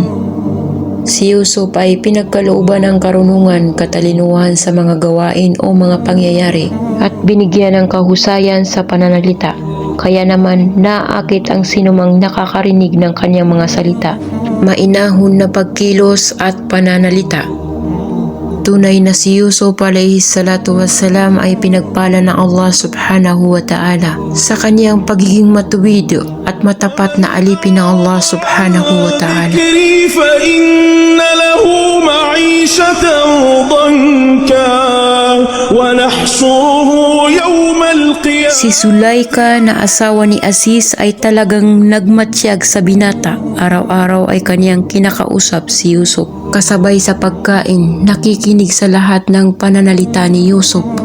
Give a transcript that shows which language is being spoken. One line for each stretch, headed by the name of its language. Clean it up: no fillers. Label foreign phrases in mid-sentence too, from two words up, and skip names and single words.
Filipino: Si Yusuf ay pinagkalooban ng karunungan, katalinuhan sa mga gawain o mga pangyayari at binigyan ng kahusayan sa pananalita. Kaya naman naakit ang sinumang nakakarinig ng kanyang mga salita, mainahon na pagkilos at pananalita. Tunay na si Yusuf
Arabic: عليه الصلاة والسلام
Filipino: ay pinagpala ng
Arabic: الله سبحانه وتعالى
Filipino: sa kanyang pagiging matuwid at matapat na alipin ng
Arabic: الله سبحانه وتعالى.
Filipino: Si Zulaika na asawa ni Aziz ay talagang nagmatsyag sa binata. Araw-araw ay kanyang kinakausap si Yusuf. Kasabay sa pagkain, nakikinig sa lahat ng pananalita ni Yusuf.